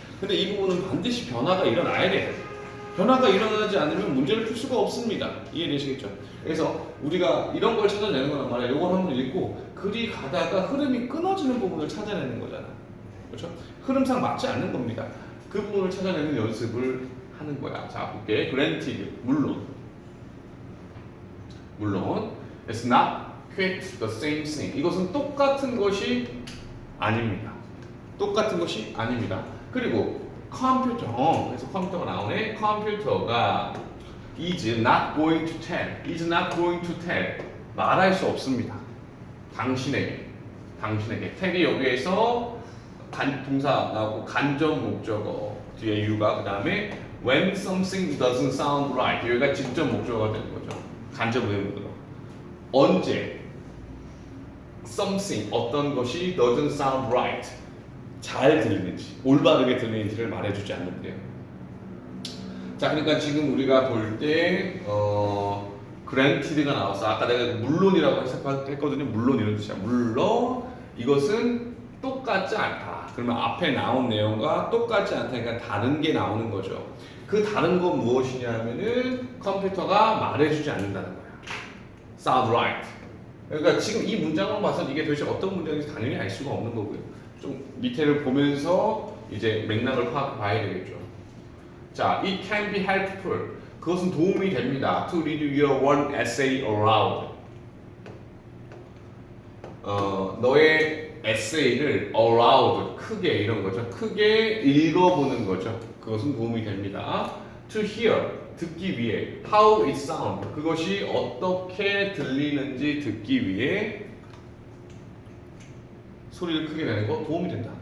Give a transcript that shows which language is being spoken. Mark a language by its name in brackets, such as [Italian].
[Korean] 근데 이 부분은 반드시 변화가 일어나야 돼. 변화가 일어나지 않으면 문제를 풀 수가 없습니다. 이해되시겠죠? 그래서 우리가 이런 걸 찾아내는 거란 말이야. 요걸 한번 읽고 그리 가다가 흐름이 끊어지는 부분을 찾아내는 거잖아. 그렇죠? 흐름상 맞지 않는 겁니다. 그 부분을 찾아내는 연습을 하는 거야. 자, 볼게. granted. 물론 [English] it's not quite the same thing. [Korean] 이것은 똑같은 것이 아닙니다. 똑같은 것이 아닙니다. 그리고 컴퓨터, 그래서 컴퓨터가 나오네. 컴퓨터가 [English] is not going to tell. [Korean] 말할 수 없습니다. 당신에게. tell이 여기에서 동사 나오고 간접 목적어 뒤에 you가 그 다음에 [English] when something doesn't sound right [Korean] 여기가 직접 목적어가 되는 거죠. 간접 의문으로 언제 something 어떤 것이 [English] doesn't sound right [Korean] 잘 들리는지 올바르게 들리는지를 말해주지 않는데요. 자, 그러니까 지금 우리가 볼 때 granted가 나왔어. 아까 내가 물론이라고 했거든요. 물론 이런 뜻이야. 물론 이것은 똑같지 않다. 그러면 앞에 나온 내용과 똑같지 않다니까 다른 게 나오는 거죠. 그 다른 건 무엇이냐면은 컴퓨터가 말해주지 않는다는 거야. [English] Sound right. [Korean] 그러니까 지금 이 문장만 봐서 이게 도대체 어떤 문장인지 당연히 알 수가 없는 거고요. 좀 밑에를 보면서 이제 맥락을 파악해봐야 되겠죠. 자, [English] it can be helpful. [Korean] 그것은 도움이 됩니다. [English] To read your one essay aloud. [Korean] 너의 에세이를 aloud, 크게 이런 거죠. 크게 읽어보는 거죠. 그것은 도움이 됩니다. To hear, 듣기 위해. [English] How it sound, [Korean] 그것이 어떻게 들리는지 듣기 위해 소리를 크게 내는 거 도움이 된다.